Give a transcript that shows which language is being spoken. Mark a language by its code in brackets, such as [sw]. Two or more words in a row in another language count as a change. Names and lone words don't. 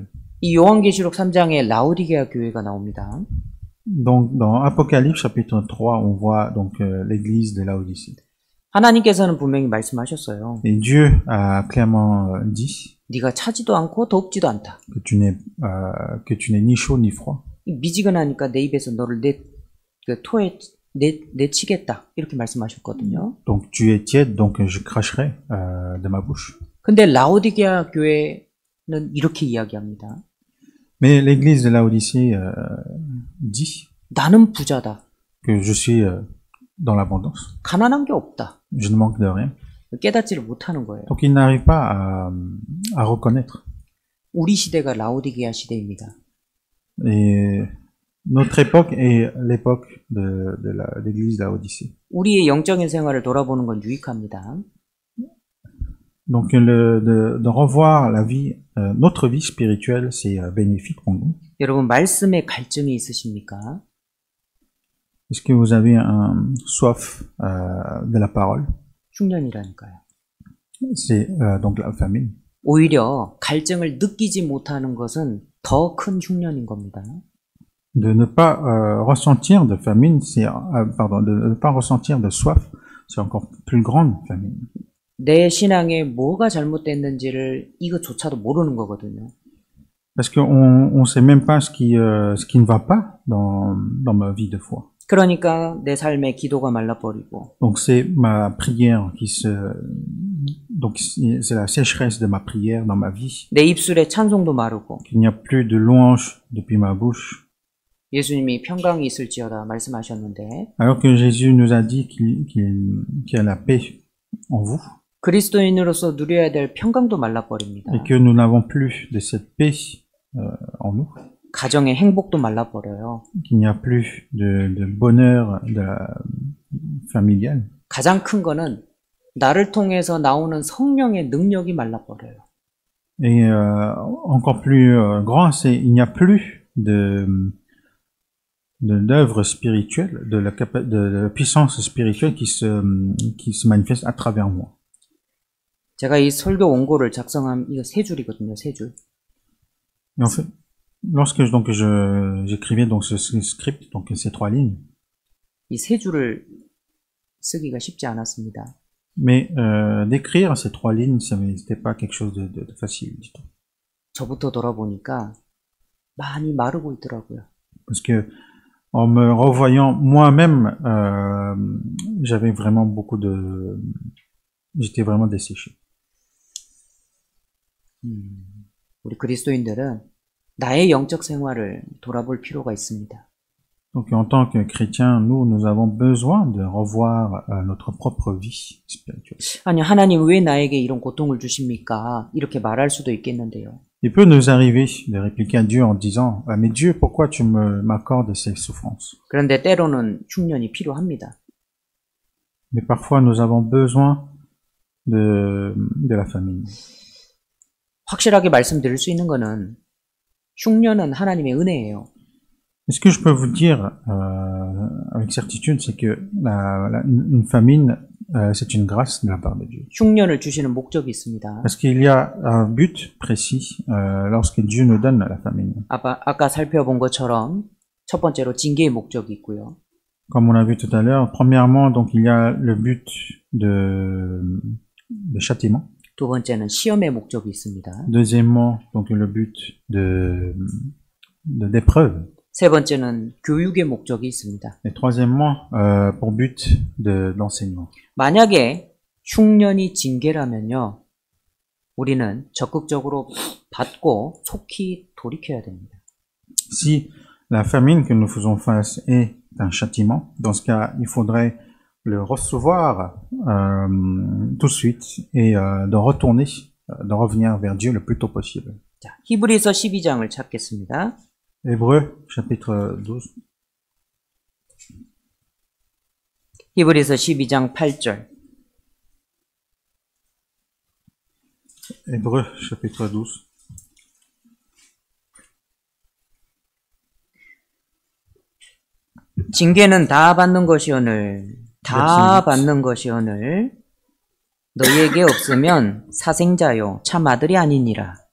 [ko] 이 요한계시록 3장에 라오디게아 교회가 나옵니다. [fr] Donc dans Apocalypse chapitre 3, on voit donc l'église de Laodicée. [ko] 하나님께서는 분명히 말씀하셨어요. [fr] Et Dieu a clairement dit [ko] 네가 차지도 않고 덥지도 않다. [fr] que tu n'es ni chaud ni froid. [ko] 미지근하니까 내 입에서 너를 내 토에 내치겠다. 이렇게 말씀하셨거든요. [fr] Donc tu es tiède, donc je cracherai de ma bouche. [ko] 근데 라오디게아 교회는 이렇게 이야기합니다. [fr] Mais l'église de Laodicée dit [ko] 나는 부자다. [fr] que je suis dans l'abondance. [ko] 가난한 게 없다. [fr] Je ne manque de rien. [ko] 깨닫지를 못하는 거예요. [fr] Donc il n'arrive pas à reconnaître. [ko] 우리 시대가 라오디게아 시대입니다. [fr] Et notre époque est l'époque de l'église de Laodicée. [ko] 우리의 영적인 생활을 돌아보는 건 유익합니다. [fr] Donc de revoir la vie, notre vie spirituelle, c'est bénéfique pour nous. [ko] 여러분 말씀에 갈증이 있으십니까? [fr] Est-ce que vous avez un soif de la parole? [ko] 흉년이라니까요. [fr] C'est donc la famine. [ko] 오히려 갈증을 느끼지 못하는 것은 더 큰 흉년인 겁니다. [fr] De ne pas ressentir de famine, de ne pas ressentir de soif, c'est encore plus grande famine. [ko] 내 신앙에 뭐가 잘못됐는지를 이것조차도 모르는 거거든요. [fr] Parce qu'on sait même pas ce qui ne va pas dans ma vie de foi. [ko] 그러니까 내 삶의 기도가 말라버리고. [fr] Donc c'est ma prière donc c'est la sécheresse de ma prière dans ma vie. [ko] 내 입술의 찬송도 마르고. [fr] Qu'il n'y a plus de louange depuis ma bouche. [ko] 예수님이 평강이 있을지어다 말씀하셨는데. [fr] Alors que Jésus nous a dit qu'il y a la paix en vous. [ko] 그리스도인으로서 누려야 될 평강도 말라버립니다. [fr] Et que nous n'avons plus de cette paix en nous. [ko] 가정의 행복도 말라버려요. [fr] Qu'il n'y a plus de bonheur familial. [ko] 가장 큰 거는 나를 통해서 나오는 성령의 능력이 말라버려요. [fr] Et encore plus grand, c'est il n'y a plus de l'œuvre spirituelle, de la puissance spirituelle qui se manifeste à travers moi. [ko] 제가 이 설교 원고를 작성한 이거 세 줄이거든요. 세 줄. [fr] Et en fait, lorsque j'écrivais donc ce script, donc ces 3 lignes, [ko] 이 세 줄을 쓰기가 쉽지 않았습니다. [fr] mais d'écrire ces 3 lignes, c'était pas quelque chose de facile du tout. [ko] 저부터 돌아보니까 많이 마르고 있더라고요. [fr] Parce que en me revoyant moi-même, j'avais vraiment j'étais vraiment desséché. [ko] 우리 그리스도인들은 나의 영적 생활을 돌아볼 필요가 있습니다. [fr] Donc en tant que chrétiens, nous avons besoin de revoir notre propre vie spirituelle. [ko] 아니, 하나님 왜 나에게 이런 고통을 주십니까? 이렇게 말할 수도 있겠는데요. [fr] Il peut nous arriver de répliquer à Dieu en disant « Mais Dieu, pourquoi tu m'accordes ces souffrances ?» [ko] 그런데 때로는 흉년이 필요합니다. [fr] Mais parfois, nous avons besoin de la famine. [ko] 확실하게 말씀드릴 수 있는 거는 흉년은 하나님의 은혜예요. [fr] Ce que je peux vous dire avec certitude, c'est que une famine, c'est une grâce de la part de Dieu. [ko] 흉년을 주시는 목적이 있습니다. [fr] Parce qu'il y a un but précis lorsque Dieu nous donne la famine. [ko] 아까 살펴본 것처럼 첫 번째로 징계의 목적이 있고요. [fr] Comme on a vu tout à l'heure, premièrement, donc il y a le but de châtiment. [ko] 두 번째는 시험의 목적이 있습니다. [fr] Deuxièmement, donc le but d'épreuve. [ko] 세 번째는 교육의 목적이 있습니다. [fr] Et troisièmement, pour but d'enseignement. [ko] 만약에 흉년이 징계라면요, 우리는 적극적으로 받고 속히 돌이켜야 됩니다. [fr] Si la famine que nous faisons face est un châtiment, dans ce cas, il faudrait le recevoir tout de suite et de retourner, de revenir vers Dieu le plus tôt possible. [ko] 자, 히브리서 12장을 찾겠습니다. [fr] Hébreux, chapitre 12. [ko] 히브리서 12장 8절. [fr] Hébreux, chapitre 12. [ko] 징계는 다 받는 것이오늘 너희에게 없으면 사생자요 참 아들이 아니니라.